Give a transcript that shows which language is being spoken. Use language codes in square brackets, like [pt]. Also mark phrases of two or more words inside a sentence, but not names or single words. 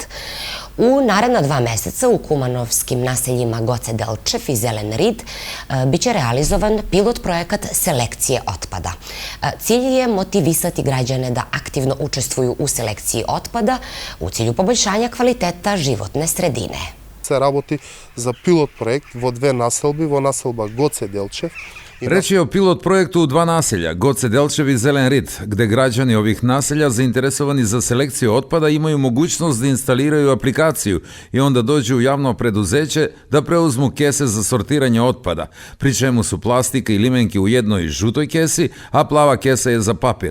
[sr] U naredna 2 meseca u kumanovskim naseljima Goce Delčev i Zelen Rid biće realizovan pilot projekat selekcije otpada. Cilj je motivisati građane da aktivno učestvuju u selekciji otpada u cilju poboljšanja kvaliteta životne sredine. [mk] Se работи за пилот проект во 2 населби, во населба Гоце Делчев. [sr] Reč je o pilot projektu u 2 naselja, Goce Delčev i Zelen Rid, gde građani ovih naselja zainteresovani za selekciju otpada imaju mogućnost da instaliraju aplikaciju i onda dođu u javno preduzeće da preuzmu kese za sortiranje otpada, pri čemu su plastika i limenke u jednoj žutoj kesi, a plava kesa je za papir.